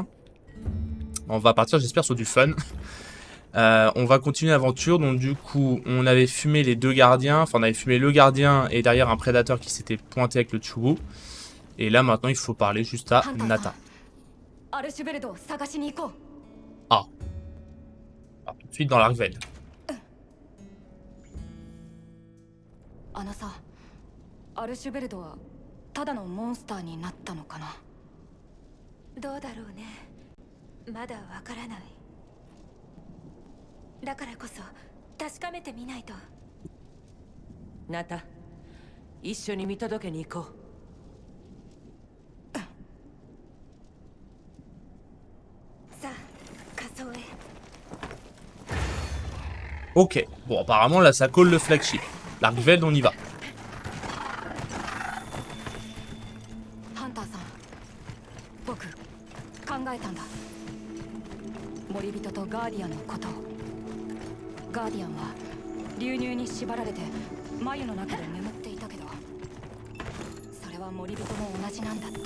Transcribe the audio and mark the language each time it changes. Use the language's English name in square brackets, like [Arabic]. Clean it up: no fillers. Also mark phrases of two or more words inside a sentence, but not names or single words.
[French] On va partir, j'espère, sur du fun. On va continuer l'aventure. Donc du coup, on avait fumé les deux gardiens. Enfin, on avait fumé le gardien et derrière un prédateur qui s'était pointé avec le Chu. Et là, maintenant, il faut parler juste à Nata. Ah. Alors, tout de suite dans l'Arkveld. [Japanese] アルシュベルドはただのモンスターになったのかな。どうだろうね。まだわからない。だからこそ確かめてみないと。ナタ、一緒に見届けに行こう。さあ、仮装へ。 [French] Ok, bon apparemment là ça colle le flagship. L'Arkveld, on y va. [Japanese] ハンターさん、僕考えたんだ。森人とガーディアンのことを。ガーディアンは流入に縛られて繭の中で眠っていたけど、それは森人も同じなんだって。